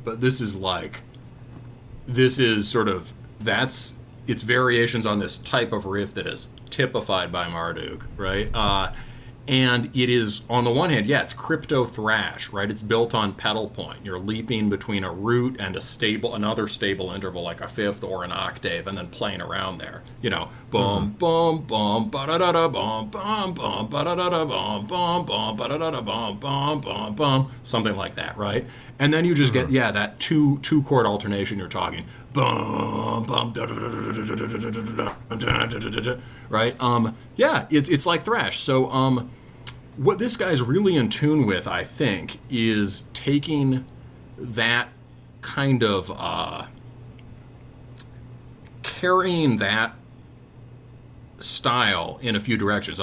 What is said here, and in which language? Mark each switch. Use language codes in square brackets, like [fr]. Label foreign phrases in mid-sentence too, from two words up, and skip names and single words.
[en] But this is sort of it's variations on this type of riff that is typified by Marduk, right? And it is, on the one hand, it's crypto thrash, right? It's built on pedal point. You're leaping between a root and another stable interval, like a fifth or an octave, and then playing around there. You know, boom, boom, boom, ba-da-da-da, boom, boom, boom, ba-da-da-da, boom, boom, boom, ba-da-da-da, boom, boom, boom, boom, something like that, right? And then you just get, that two-chord alternation you're talking. Boom, boom, right? It's like thrash. So, what this guy's really in tune with, I think, is taking that kind of carrying that style in a few directions.